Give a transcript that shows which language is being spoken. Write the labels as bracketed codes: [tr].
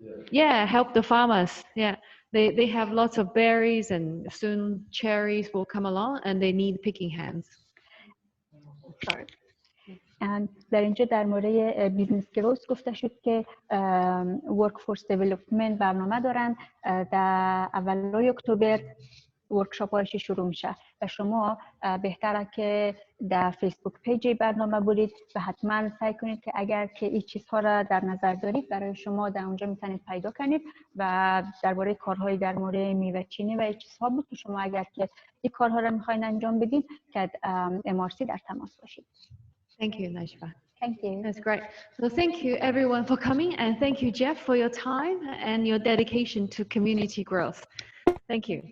[en] Yeah, help the farmers. Yeah, they have lots of berries and soon cherries will come along and they need picking hands. Sorry. [fa] در اینجا در مورد بیزنس گروث گفته شد که ورک فورس دیولپمنت برنامه دارن در اولای اکتبر ورکشاپ هایش شروع میشه و شما بهتره که در فیسبوک پیج برنامه برید و حتما سعی کنید که اگر که این چیزها را در نظر دارید برای شما در اونجا میتونید پیدا کنید و درباره کارهای در مورد میوه چینی و این چیزها بود که شما اگر که این کارها را میخواین انجام بدید که MRC در تماس باشید. [en] Thank you, Najba. Thank you. That's great. So thank you everyone for coming and thank you, Geoff, for your time and your dedication to community growth. Thank you.